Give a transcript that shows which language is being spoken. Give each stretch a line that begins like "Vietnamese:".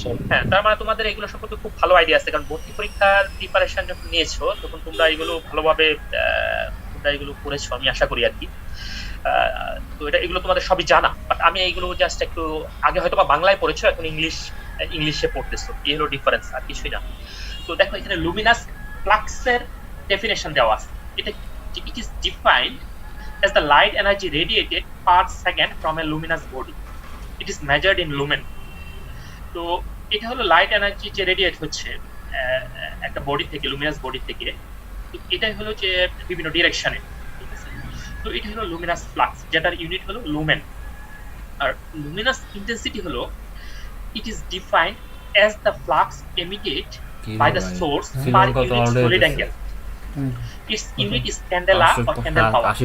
Bangla: হ্যাঁ, তার মানে তোমাদের এগুলো সম্পর্কে খুব ভালো আইডিয়া আছে, কারণ ভর্তি পরীক্ষার প্রিপারেশন যখন নিয়েছো তখন তোমরা এগুলো ভালোভাবে তোমরা এগুলো পড়েছো, আমি আশা করি আর কি। তো এগুলো তোমাদের সবই জানা, বাট আমি এইগুলো জাস্ট একটু আগে হয়তো বা বাংলায় পড়েছো, এখন ইংলিশে পড়তেছো, এই হলো ডিফারেন্স, আর কিছুই না। তো দেখো এখানে লুমিনাস ফ্লাক্সের ডেফিনেশন দেওয়া আছে।
English: এটা it is defined as the light energy radiated per second from a luminous body. It is measured in lumen.
Bangla: তো এটা হলো লাইট এনার্জি যে রেডিয়েট হচ্ছে একটা বডি থেকে, লুমিনাস বডি থেকে, এটাই হলো যে বিভিন্ন ডিরেকশনে, ঠিক আছে। তো এটা হলো লুমিনাস ফ্লাক্স, যেটার ইউনিট হলো লুমেন। আর লুমিনাস ইন্টেন্সিটি হলো
English: It is defined as the flux emitted by the source per unit solid angle. Its unit is candela or candle power.